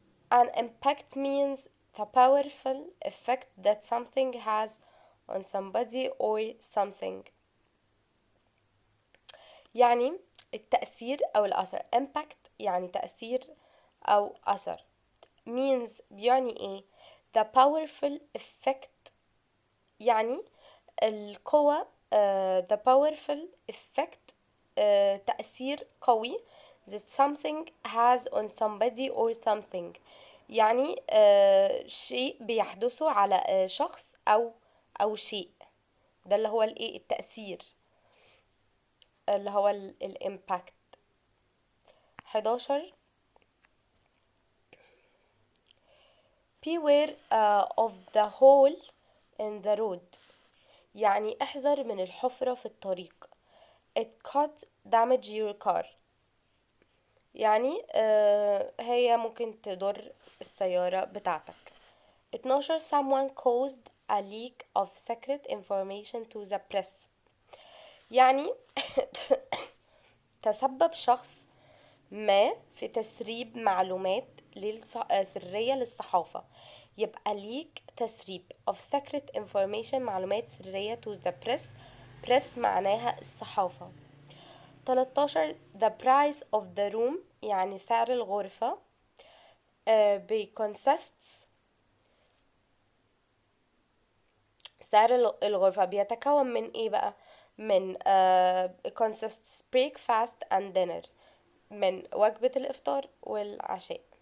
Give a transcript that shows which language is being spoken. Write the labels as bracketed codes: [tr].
[en] An impact means the powerful effect that something has on somebody or something. [ar] يعني التأثير أو الأثر. impact يعني تأثير أو أثر. means بيعني ايه [en] the powerful effect [ar] يعني القوة the powerful effect تأثير قوي [en] that something has on somebody or something [ar] يعني شيء بيحدثه على شخص أو شيء ده اللي هو الايه التأثير اللي هو الامباكت. 11. [en] Beware of the hole in the road [ar] يعني احذر من الحفرة في الطريق. [en] It could damage your car [ar] يعني هي ممكن تضر السيارة بتاعتك. [en] 12. Someone caused a leak of secret information to the press [ar] يعني تسبب شخص ما في تسريب معلومات سرية للصحافة، يبقى ليك تسريب [en] of secret information، [ar] معلومات سرية [en] to the press. [ar] press معناها الصحافة. 13 [en] the price of the room [ar] يعني سعر الغرفة. consists سعر الغرفة بيتكون من ايه بقى؟ من consists [en] breakfast and dinner، [ar] من وجبة الإفطار والعشاء.